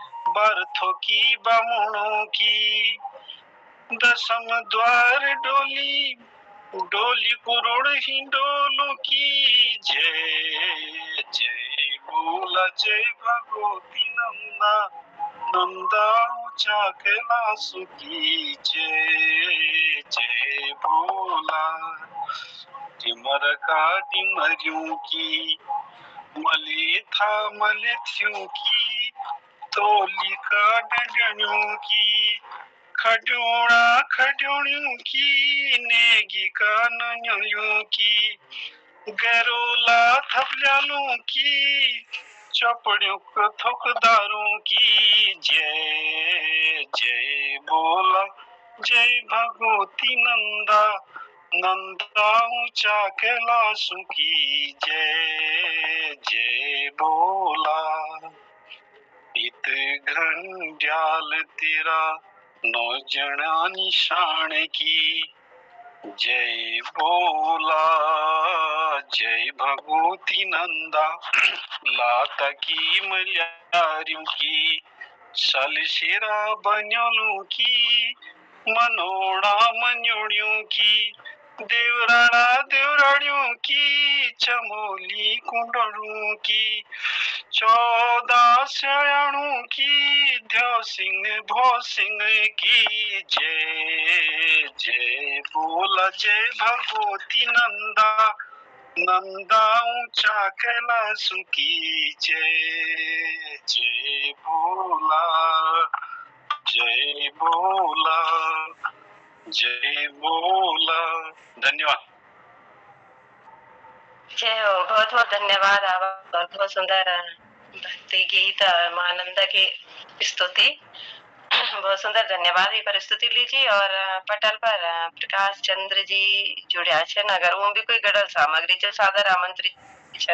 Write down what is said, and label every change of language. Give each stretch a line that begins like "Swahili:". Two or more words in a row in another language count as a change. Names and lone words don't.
Garhwali: बरथों की बामुणों की, दशम द्वार डोली, डोली कुरुड़ ही डोलों की, जय जय बोला जय भगवती नंदा, नंदा ऊंचा कैलाश की, जय जय बोला। डिमर का डिमरियों की, मले था मलेथियों की, तोली का डंडनियों की, खड्योड़ा खड्योड़ियों की, नेगी का नन्यों की, गैरोला थपल्यालों की, चपड़ियों को थोकदारों की, जय जय बोला जय भगवती नंदा, नंदा ऊंचा कैलाशों की, जय जय बोला। इत घंजाल तेरा नौजना निशान की, जय बोला जय भगवती नंदा, लाता की मल्यारियों की, सलशेरा बन्योलों की, मनोड़ा मनोड़ियों की, देवराड़ा देवराड़ियों की, चमोली कुंडलों की, 14 सयाणों की, ध्यो सिंह भो सिंह की, जय जय बोला जय भगवती नंदा, नंदा ऊंचा कैलाश की, जय जय बोला जय बोला जय बोला।
Hindi: धन्यवाद। जय हो, बहुत बहुत धन्यवाद। आप बहुत सुंदर भक्ति गीत मां नंदा की स्तुति, बहुत सुंदर। धन्यवाद। भी पर स्तुति लीजिए।
Garhwali: और पटल पर प्रकाश चंद्र जी जुड़्या छन, अगर वो भी कोई गढ़ल सामग्री जो सादर आमंत्रित छन।